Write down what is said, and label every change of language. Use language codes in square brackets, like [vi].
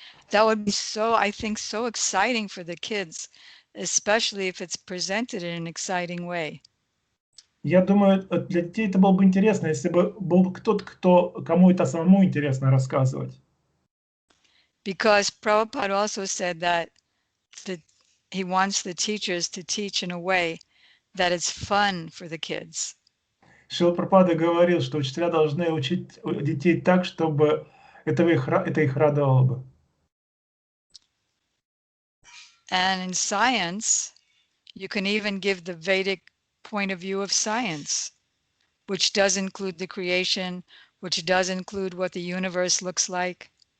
[en] That would be so, I think, so exciting for the kids, especially if it's presented in an exciting way. [ru] Я думаю, для детей это было бы интересно, если бы был кто-то, кому это самому интересно рассказывать. [en] Because Prabhupada also said that he wants the teachers to teach in a way that it's fun for the kids. [ru] Шрила Прабхупада говорил, что учителя должны учить детей так, чтобы это их радовало бы. [en] And in science, you can even give the Vedic point of view of science, which does include the creation, which does include what the universe looks like.